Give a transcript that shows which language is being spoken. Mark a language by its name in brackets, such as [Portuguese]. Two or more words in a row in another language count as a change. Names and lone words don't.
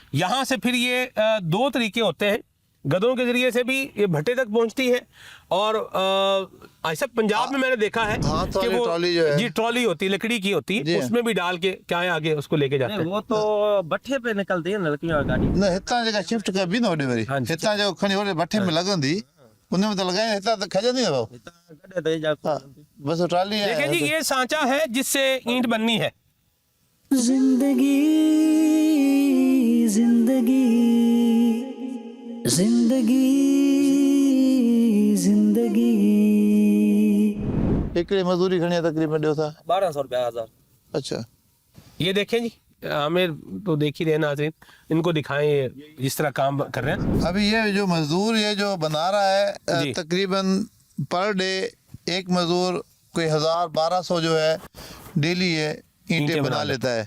[Hindi] यहाँ से फिर ये दो तरीके होते हैं, गधों के जरिए से भी ये भट्टे तक पहुंचती है, और ऐसा पंजाब में मैंने देखा है हाथ कि वाली वो ट्रॉली जो है, जी ट्रॉली होती है, लकड़ी की होती जी। है, उसमें भी डाल के क्या है आगे उसको लेके जाते हैं। वो तो भट्ठे पे निकलती है ना लकड़ी वाली गाड़ी। [Sindhi] न हितां जगह शिफ्ट कर भी न होॾे वरी [Hindi] हाँ जी। [Sindhi] हितां जो खणी होॾे भट्ठे में लगंदी उन में तो लगाए हितां त खजंदी न भाऊ। गड्ढे दे जा [Hindi] हाँ, बस वो ट्रॉली है। देखिए जी, ये सांचा है जिससे ईंट बननी है। जिंदगी जिंदगी जिंदगी जिंदगी [Sindhi] हिकिड़े मजदूरी खणी तकरीबन ॾियो था। 1200 रुपया 1000। [Hindi] अच्छा, ये देखें जी, हमें तो देख ही रहे नाज़रीन, इनको दिखाएं ये जिस तरह काम कर रहे हैं। अभी ये जो मजदूर ये जो बना रहा है जी। तकरीबन [English] per day [Hindi] एक मजदूर कोई 1000-1200 जो है डेली ये ईंटें बना लेता है,